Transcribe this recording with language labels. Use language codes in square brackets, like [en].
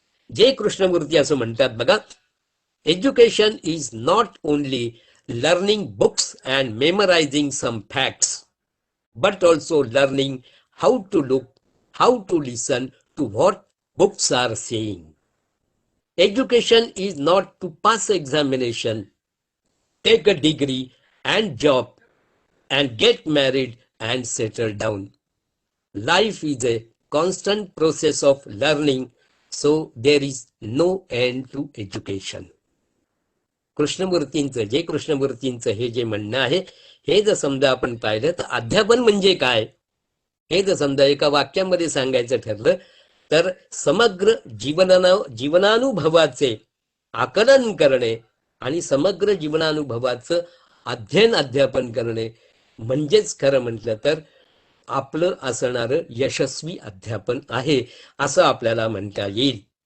[mr] जे कृष्णमूर्ती असं म्हणतात बघा, [en] Education is not only learning books and memorising some facts, but also learning how to look, how to listen to what books are saying. Education is not to pass examination, take a degree and job, and get married and settle down. Life is a constant process of learning, so there is no end to education. [mr] कृष्णमूर्तींचं हे जे म्हणणं आहे हे जर समजा आपण पाहिलं तर अध्यापन म्हणजे काय हे जर समजा एका वाक्यामध्ये सांगायचं ठरलं तर समग्र जीवनानुभवाचे आकलन करणे आणि समग्र जीवनानुभवाचं अध्यापन करणे म्हणजेच खरं म्हटलं तर आपलं असणारं यशस्वी अध्यापन आहे असं आपल्याला म्हणता येईल.